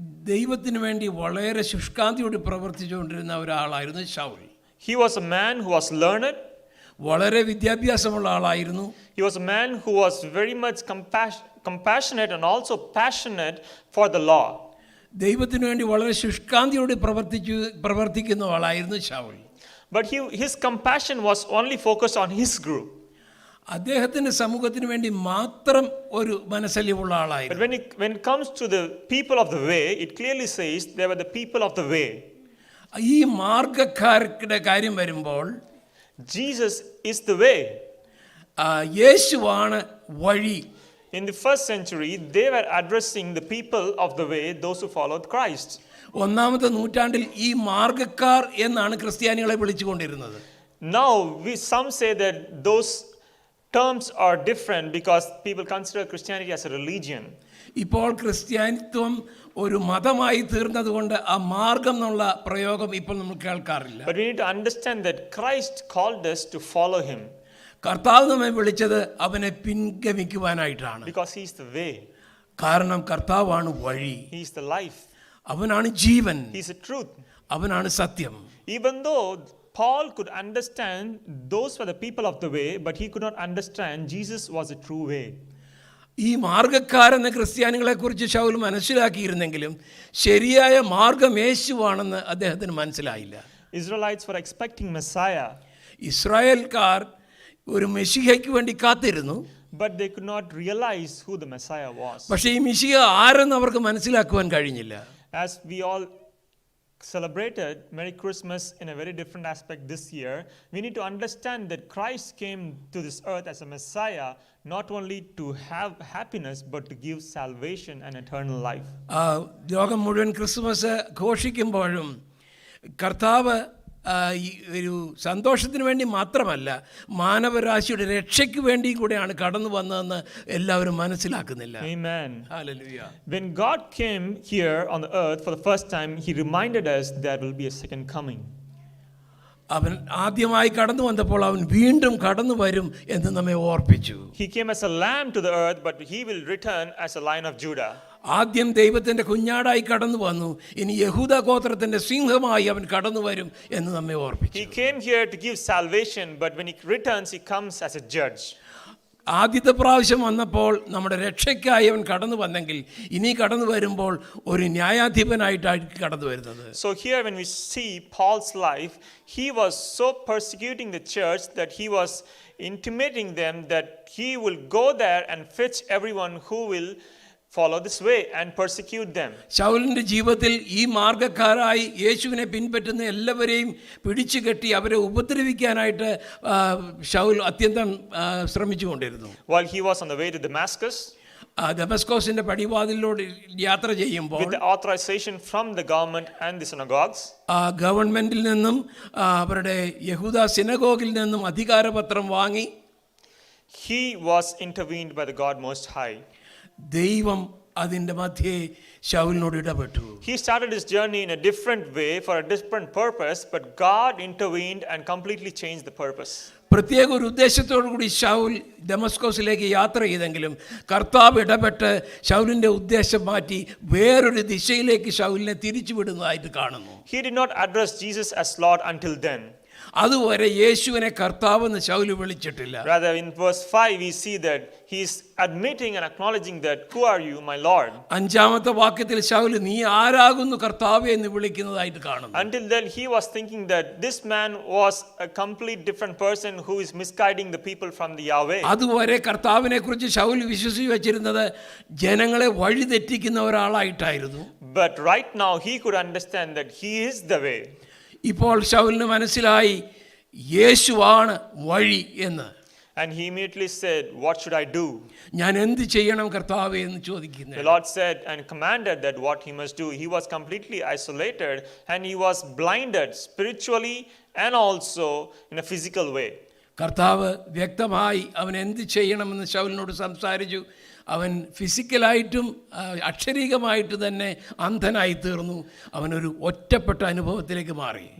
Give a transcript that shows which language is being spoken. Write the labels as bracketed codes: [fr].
[ml] ദൈവത്തിന് വേണ്ടി വളരെ ശുഷ്കാന്തിയോട് പ്രവർത്തിച്ചുകൊണ്ടിരുന്ന ഒരാളായിരുന്നു Saul. [en] He was a man who was learned. [ml] വളരെ വിദ്യാഭ്യാസമുള്ള ആളായിരുന്നു. [en] He was a man who was very much compassionate and also passionate for the law. [ml] ദൈവത്തിന് വേണ്ടി വളരെ ശുഷ്കാന്തിയോട് പ്രവർത്തിക്കുന്ന ആളായിരുന്നു Saul. [en] But his compassion was only focused on his group. [ml] അദ്ദേഹത്തിന്റെ സമൂഹത്തിന് വേണ്ടി മാത്രം ഒരു മനസ്സലിവുള്ള ആളായിരുന്നു. [en] But when it comes to the people of the way, it clearly says they were the people of the way. [ml] ഈ മാർഗ്ഗക്കാരുടെ കാര്യം വരുമ്പോൾ [en] Jesus is the way. [ml] യേശുവാണ് വഴി. [en] In the first century, they were addressing the people of the way, those who followed Christ. [ml] 1-ാമത്തെ നൂറ്റാണ്ടിൽ ഈ മാർഗ്ഗക്കാർ എന്നാണ് ക്രിസ്ത്യാനികളെ വിളിച്ചുകൊണ്ടിരുന്നത്. [en] Now some say that those terms are different because people consider Christianity as a religion. [ml] ഇപ്പോൾ ക്രിസ്ത്യാനിത്വം ഒരു മതമായി തീർന്നതുകൊണ്ട് ആ മാർഗം എന്നുള്ള പ്രയോഗം ഇപ്പോൾ നമ്മൾ കേൾക്കാറില്ല. [en] But we need to understand that Christ called us to follow him. [ml] കർത്താവ് നമ്മെ വിളിച്ചത് അവനെ പിൻഗമിക്കുവാനായിട്ടാണ്. [en] Because he is the way. [ml] കാരണം കർത്താവാണ് വഴി. [en] He is the life. [ml] അവനാണ് ജീവൻ. [en] He is the truth. [ml] അവനാണ് സത്യം. [en] Even though Paul could understand those were the people of the way, but he could not understand Jesus was a true way. [ml] ഈ മാർഗ്ഗക്കാരെന്ന ക്രിസ്ത്യാനികളെ കുറിച്ച് ശൗൽ മനസ്സിലാക്കിയിരുന്നെങ്കിലും ശരിയായ മാർഗം യേശുവാണെന്ന് അദ്ദേഹത്തിന് മനസ്സിലായില്ല. [en] Israelites were expecting Messiah. [ml] ഇസ്രായേൽക്കാർ ഒരു മെശിഹയ്ക്ക് വേണ്ടി കാത്തിരുന്നു. [en] But they could not realize who the Messiah was. [ml] പക്ഷേ ഈ മെശിഹ ആരെന്ന് അവർക്ക് മനസ്സിലാക്കുവാൻ കഴിഞ്ഞില്ല. [en] As we all celebrated Merry Christmas in a very different aspect this year, we need to understand that Christ came to this earth as a Messiah, not only to have happiness but to give salvation and eternal life. [ml] ലോകം മുഴുവൻ Christmas ഘോഷിക്കുമ്പോഴും കർത്താവ് ഒരു സന്തോഷത്തിന് വേണ്ടി മാത്രമല്ല മാനവരാശിയുടെ രക്ഷയ്ക്ക് വേണ്ടി കൂടെയാണ് കടന്നു വന്നതെന്ന് എല്ലാവരും മനസ്സിലാക്കുന്നില്ല. [en] Amen. Hallelujah. When God came here on the earth for the first time, he reminded us there will be a second coming. [ml] അവൻ ആദ്യമായി കടന്നു വന്നപ്പോൾ അവൻ വീണ്ടും കടന്നു വരും എന്ന് നമ്മെ ഓർപ്പിച്ചു. [en] He came as a lamb to the earth, but he will return as a lion of Judah. [ml] ആദ്യം ദൈവത്തിന്റെ കുഞ്ഞാടായി കടന്നു വന്നു, ഇനി യഹൂദ ഗോത്രത്തിന്റെ സിംഹമായി അവൻ കടന്നു വരും എന്ന് നമ്മെ ഓർപ്പിച്ചു. [en] He came here to give salvation, but when he returns, he comes as a judge. [ml] ആദ്യത്തെ പ്രാവശ്യം വന്നപ്പോൾ നമ്മുടെ രക്ഷയ്ക്കായി അവൻ കടന്നു വന്നെങ്കിൽ ഇനി കടന്നു വരുമ്പോൾ ഒരു ന്യായാധിപനായിട്ടാണ് കടന്നു വരുന്നത്. [en] So here when we see Paul's life, he was so persecuting the church that he was intimating them that he will go there and fetch everyone who will follow this way and persecute them. [ml] ശൗലിന്റെ ജീവിതത്തിൽ ഈ മാർഗ്ഗക്കാരായി യേശുവിനെ പിൻപറ്റുന്ന എല്ലാവരെയും പിടിച്ചു കെട്ടി അവരെ ഉപദ്രവിക്കാനായിട്ട് ശൗൽ അത്യന്തം ശ്രമിച്ചുകൊണ്ടിരുന്നു. [en] While he was on the way to Damascus, [ml] ദമസ്കോസിന്റെ പടിവാതിലൂടെ യാത്ര ചെയ്യുമ്പോൾ [en] with the authorization from the government and the synagogues, [ml] ഗവൺമെന്റിൽ നിന്നും അവരുടെ യഹൂദ സിനഗോഗിൽ നിന്നും അധികാരപത്രം വാങ്ങി [en] he was intervened by the God Most High. [ml] ദൈവം അതിന്റെ മധ്യേ ശൗലിനോട് ഇടപെട്ടു. [en] He started his journey in a different way for a different purpose, but God intervened and completely changed the purpose. [ml] പ്രത്യേക ഒരു ഉദ്ദേശത്തോടു കൂടി ശൗൽ ദമസ്കോസിലേക്ക് യാത്ര ചെയ്തെങ്കിലും കർത്താവ് ഇടപെട്ട് ശൗലിന്റെ ഉദ്ദേശം മാറ്റി വേറൊരു ദിശയിലേക്ക് ശൗലിനെ തിരിച്ചുവിടുന്നതായിട്ട് കാണുന്നു. [en] He did not address Jesus as Lord until then. [ml] അതുവരെ യേശുവിനെ കർത്താവെന്ന് ശൗല് വിളിച്ചിട്ടില്ല. [en] Rather, in verse 5 we see that he is admitting and acknowledging that, who are you, my Lord? [ml] 5-ാമത്തെ വാക്യത്തിൽ ശൗല് നീ ആരാകുന്നു കർത്താവേ എന്ന് വിളിക്കുന്നതായിട്ട് കാണുന്നു. [en] Until then he was thinking that this man was a complete different person who is misguiding the people from the Yahweh. [ml] അതുവരെ കർത്താവിനെ കുറിച്ച് ശൗല് വിശ്വസിച്ച് വെച്ചിരുന്നത് ജനങ്ങളെ വഴിതെറ്റിക്കുന്ന ഒരാളായിട്ടായിരുന്നു. [en] But right now he could understand that he is the way. [ml] ഇപ്പോൾ ശൗലിന് മനസ്സിലായി യേശുവാണ് വഴി എന്ന്. [en] And he immediately said, what should I do? [ml] ഞാൻ എന്ത് ചെയ്യണം കർത്താവേ എന്ന് ചോദിക്കുന്നു. [en] The Lord said and commanded that what he must do. He was completely isolated and he was blinded spiritually and also in a physical way. [ml] കർത്താവ് വ്യക്തമായി അവൻ എന്ത് ചെയ്യണമെന്ന് ശൗലിനോട് സംസാരിച്ചു. അവൻ ഫിസിക്കലായിട്ടും അക്ഷരീകമായിട്ട് തന്നെ അന്ധനായി തീർന്നു. അവനൊരു ഒറ്റപ്പെട്ട അനുഭവത്തിലേക്ക് മാറി.